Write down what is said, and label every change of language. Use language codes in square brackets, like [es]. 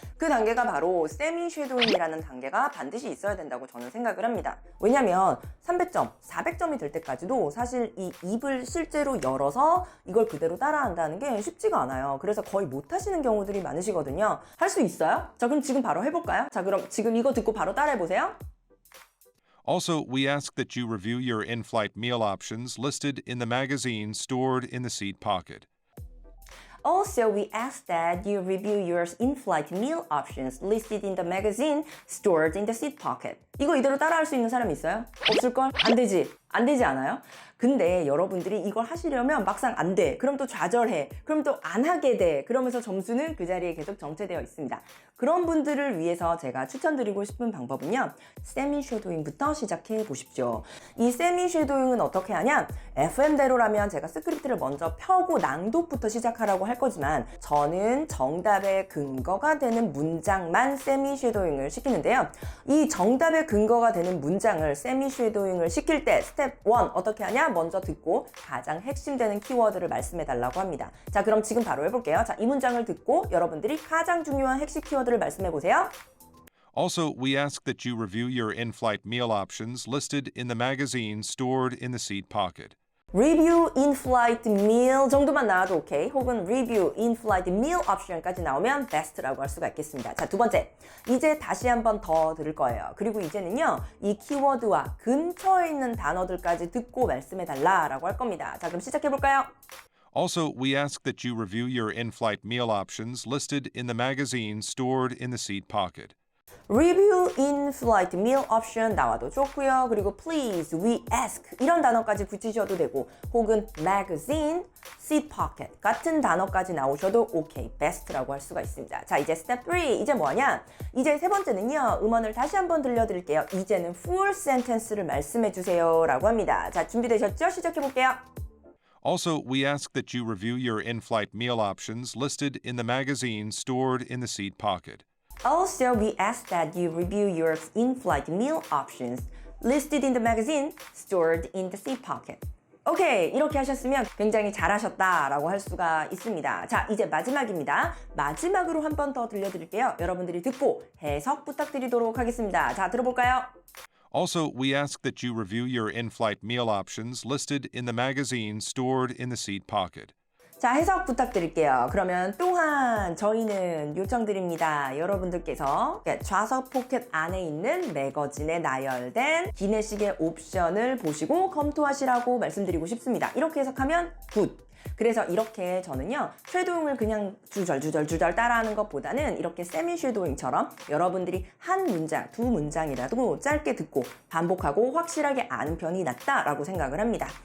[ko] 그 단계가 바로 세미 쉐도잉이라는 단계가 반드시 있어야 된다고 저는 생각을 합니다. 왜냐면 300점, 400점이 될 때까지도 사실 이 입을 실제로 열어서 이걸 그대로 따라한다는 게 쉽지가 않아요. 그래서 거의 못 하시는 경우들이 많으시거든요. 할 수 있어요? 자, 그럼 지금 바로 해볼까요? 자, 그럼 지금 이거 듣고 바로 따라해보세요. [en] Also, we ask that you review your in-flight meal options listed in the magazine stored in the seat pocket. Also, we ask that you review your in-flight meal options listed in the magazine stored in the seat pocket. [ko] 이거 이대로 따라할 수 있는 사람이 있어요? 없을걸? 안 되지? 안 되지 않아요? 근데 여러분들이 이걸 하시려면 막상 안 돼. 그럼 또 좌절해. 그럼 또 안 하게 돼. 그러면서 점수는 그 자리에 계속 정체되어 있습니다. 그런 분들을 위해서 제가 추천드리고 싶은 방법은요, 세미 쉐도잉부터 시작해 보십시오. 이 세미 쉐도잉은 어떻게 하냐? FM대로라면 제가 스크립트를 먼저 펴고 낭독부터 시작하라고 할 거지만, 저는 정답의 근거가 되는 문장만 세미 쉐도잉을 시키는데요. 이 정답의 근거가 되는 문장을 세미 쉐도잉을 시킬 때 스텝 1 어떻게 하냐? 먼저 듣고 가장 핵심되는 키워드를 말씀해 달라고 합니다. 자, 그럼 지금 바로 해볼게요. 자, 이 문장을 듣고 여러분들이 가장 중요한 핵심 키워드를 말씀해 보세요. [en] Also, we ask that you review your in-flight meal options listed in the magazine stored in the seat pocket. Review in-flight meal [ko] 정도만 나와도 오케이. 혹은 [en] Review in-flight meal option [ko] 까지 나오면 best라고 할 수가 있겠습니다. 자, 두 번째. 이제 다시 한번 더 들을 거예요. 그리고 이제는요, 이 키워드와 근처에 있는 단어들까지 듣고 말씀해달라라고 할 겁니다. 자, 그럼 시작해볼까요? [en] Also, we ask that you review your in-flight meal options listed in the magazine stored in the seat pocket. Review in-flight meal option [ko] 나와도 좋고요. 그리고 [en] please, we ask [ko] 이런 단어까지 붙이셔도 되고, 혹은 magazine, seat pocket 같은 단어까지 나오셔도 오케이, best라고 할 수가 있습니다. 자, 이제 step 3, 이제 뭐하냐? 이제 세 번째는요, 음원을 다시 한번 들려드릴게요. 이제는 full sentence를 말씀해 주세요 라고 합니다. 자, 준비되셨죠? 시작해 볼게요. [en] Also, we ask that you review your in-flight meal options listed in the magazine stored in the seat pocket. Also, we ask that you review your in-flight meal options listed in the magazine stored in the seat pocket. [ko] 오케이, 이렇게 하셨으면 굉장히 잘하셨다라고 할 수가 있습니다. 자, 이제 마지막입니다. 마지막으로 한 번 더 들려드릴게요. 여러분들이 듣고 해석 부탁드리도록 하겠습니다. 자, 들어볼까요? [en] Also, we ask that you review your in-flight meal options listed in the magazine stored in the seat pocket. [ko] 자, 해석 부탁드릴게요. 그러면 또한 저희는 요청드립니다. 여러분들께서 좌석 포켓 안에 있는 매거진에 나열된 기내식의 옵션을 보시고 검토하시라고 말씀드리고 싶습니다. 이렇게 해석하면 굿! 그래서 이렇게 저는요, 쉐도잉을 그냥 주절주절 따라하는 것보다는 이렇게 세미 쉐도잉처럼 여러분들이 한 문장, 두 문장이라도 짧게 듣고 반복하고 확실하게 아는 편이 낫다라고 생각을 합니다.